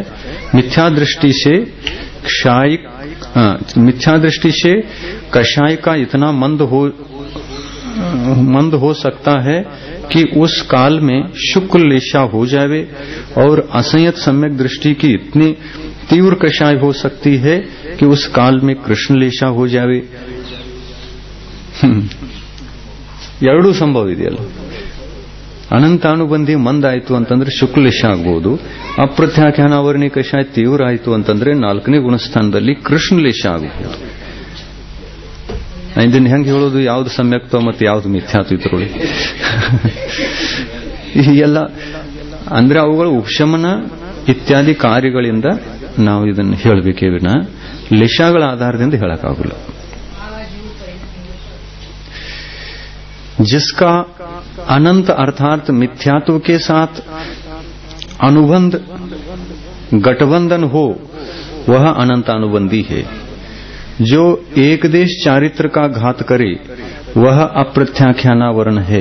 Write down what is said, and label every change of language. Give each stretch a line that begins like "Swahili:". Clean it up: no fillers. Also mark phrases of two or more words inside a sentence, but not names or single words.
Hindi: मिथ्या दृष्टि से कषाय का इतना मंद हो सकता है कि उस काल में शुक्ल लेशा हो जावे, और असंयत सम्यक दृष्टि की इतनी तीव्र कषाय हो सकती है कि उस काल में कृष्ण लेशा हो जावे.
Kannada: ಎರಡೂ ಸಂಭವ ಇದೆಯಲ್ಲ. ಅನಂತಾನುಬಂಧಿ ಮಂದ ಆಯಿತು ಅಂತಂದ್ರೆ ಶುಕ್ಲೇಶ ಆಗಬಹುದು, ಅಪ್ರತ್ಯಾಖ್ಯಾನಾವರಣಿ ಕಷಾಯ ತೀವ್ರ ಆಯಿತು ಅಂತಂದ್ರೆ ನಾಲ್ಕನೇ ಗುಣಸ್ಥಾನದಲ್ಲಿ ಕೃಷ್ಣಲೇಶ ಆಗಬಹುದು. ಇದನ್ನ ಹೆಂಗೆ ಹೇಳೋದು? ಯಾವ್ದು ಸಮ್ಯಕ್ತ ಮತ್ತು ಯಾವ್ದು ಮಿಥ್ಯಾತ್ವ ಇದ್ರೊಳಗೆ ಎಲ್ಲ ಅಂದ್ರೆ ಅವುಗಳ ಉಪಶಮನ ಇತ್ಯಾದಿ ಕಾರ್ಯಗಳಿಂದ ನಾವು ಇದನ್ನು ಹೇಳಬೇಕೇ ವಿನ ಲೇಷಗಳ ಆಧಾರದಿಂದ ಹೇಳಕ್ಕಾಗಲ್ಲ.
Hindi: जिसका अनंत अर्थात मिथ्यात्व के साथ अनुबंध गठबंधन हो वह अनंतानुबंधी है. जो एक देश चारित्र का घात करे वह अप्रत्याख्यानावरण है.